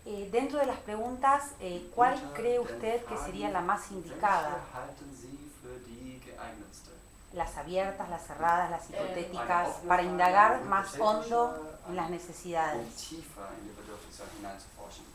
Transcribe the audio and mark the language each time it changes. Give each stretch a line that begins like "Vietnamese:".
Spanish: Dentro de las preguntas, ¿cuál cree usted que sería la más indicada?
German: Welche halten Sie für die geeignetste?
Spanish: Las abiertas, las cerradas, las hipotéticas, para indagar más hondo en las necesidades.
German: Tiefer in die Bedürfnisse hineinzuforschen.